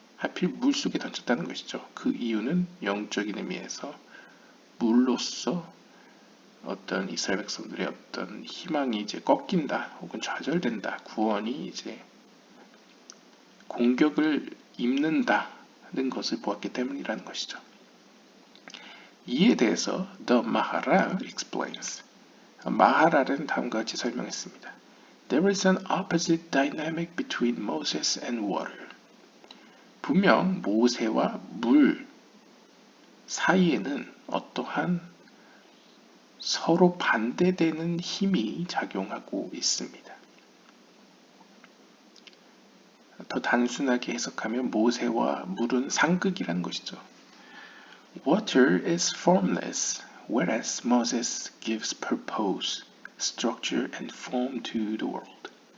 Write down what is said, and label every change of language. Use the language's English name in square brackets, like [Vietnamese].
[Korean] 하필 물속에 던졌다는 것이죠. 그 이유는 영적인 의미에서 물로써 어떤 이스라엘 백성들의 어떤 희망이 이제 꺾인다 혹은 좌절된다, 구원이 이제 공격을 입는다는 것을 보았기 때문이라는 것이죠. 이에 대해서 [English] The Maharal explains. [Korean] 마하랄은 다음과 같이 설명했습니다. [English] There is an opposite dynamic between Moses and water. [Korean] 분명 모세와 물 사이에는 어떠한 서로 반대되는 힘이 작용하고 있습니다. 더 단순하게 해석하면 모세와 물은 상극이라는 것이죠. [English] Water is formless, whereas Moses gives purpose, structure and form to the world.